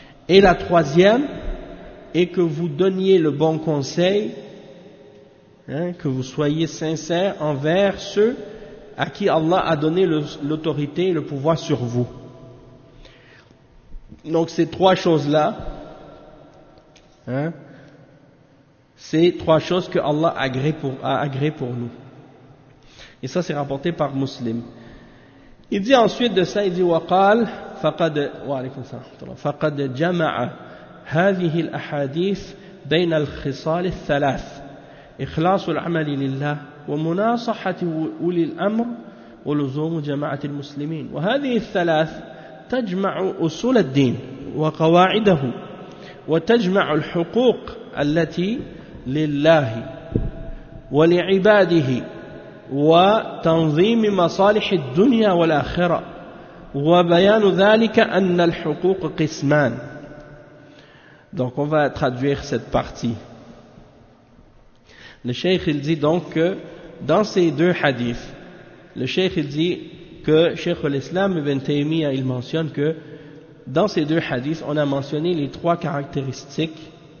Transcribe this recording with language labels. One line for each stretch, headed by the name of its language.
French: Et la troisième, et que vous donniez le bon conseil, hein, que vous soyez sincère envers ceux à qui Allah a donné l'autorité et le pouvoir sur vous. Donc ces trois choses-là, hein, c'est trois choses que Allah a agréé pour nous. Et ça, c'est rapporté par Muslim. Il dit ensuite de ça, il dit
Arabic: وقال فقد فقد جمع هذه الأحاديث بين الخصال الثلاث إخلاص العمل لله ومناصحة أولي الأمر ولزوم جماعة المسلمين وهذه الثلاث تجمع أصول الدين وقواعده وتجمع الحقوق التي لله ولعباده وتنظيم مصالح الدنيا والآخرة وبيان ذلك أن الحقوق قسمان.
French: Donc on va traduire cette partie. Le cheikh il dit donc que dans ces deux hadiths, le cheikh il dit que Cheikh al-Islam Ibn Taymiyyah il mentionne que dans ces deux hadiths on a mentionné les trois caractéristiques.